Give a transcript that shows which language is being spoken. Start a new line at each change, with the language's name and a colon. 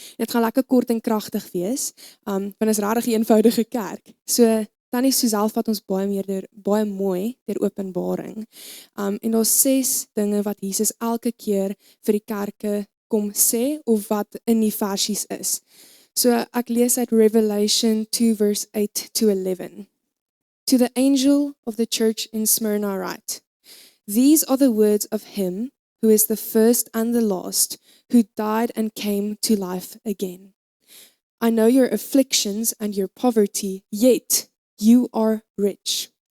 Afrikaans: Dit gaan lekker kort en kragtig wees, want dit is regtig 'n eenvoudige kerk. So, Tannie Suzelle vat ons baie mooi deur Openbaring. En daar's 6 dinge wat Jesus elke keer vir die kerke kom sê, of wat in die versies is. So ek lees uit
English: Revelation 2 verse 8 to 11. To the angel of the church in Smyrna write, These are the words of him who is the first and the last, who died and came to life again. I know your afflictions and your poverty, yet you are rich.